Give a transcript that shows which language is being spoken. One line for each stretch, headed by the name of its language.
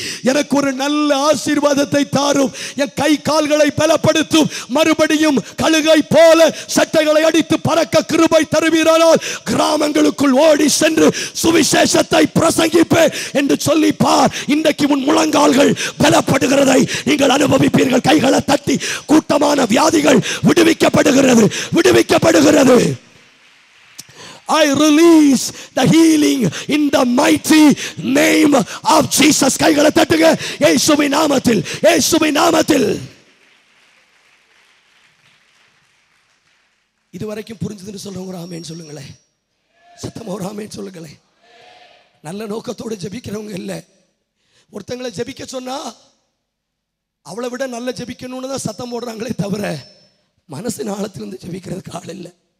Tamil: எனக்கு ஒரு நல்ல ஆசீர்வாதத்தை தாரும், என் கை கால்களை பலப்படுத்தும், மறுபடியும் கழுகை போல சட்டைகளை அடித்து பறக்க கிருபை தருவீரானால் கிராமங்களுக்குள் ஓடி சென்று சுவிசேஷத்தை பிரசங்கிப்பேன் என்று சொல்லி பார். இன்றைக்கு உன் முழங்கால்கள் பலப்படுகிறதை நீங்கள் அனுபவிப்பீர்கள். கைகளை தட்டி. கூட்டமான வியாதிகள் விடுவிக்கப்படுகிறது, விடுவிக்கப்படுகிறது.
English: I release the healing in the mighty name of Jesus.
Tamil: கைகளை தட்டுங்க. இயேசுவின் நாமத்தில், இயேசுவின் நாமத்தில். இதுவரைக்கும் புரிஞ்சதுன்னு சொல்றவங்க ஒரு ஆமென் சொல்லுங்களேன். சத்தமா ஒரு ஆமென் சொல்லுங்களேன். நல்ல நோக்கத்தோடு ஜெபிக்கிறவங்க இல்லை. ஒருத்தங்களை ஜெபிக்க சொன்னா அவளை விட நல்ல ஜெபிக்கணும்னு தான் சத்தம் போடுறாங்களே தவிர மனசின் ஆழத்திலிருந்து ஜெபிக்கிறதுக்கு ஆள் இல்லை.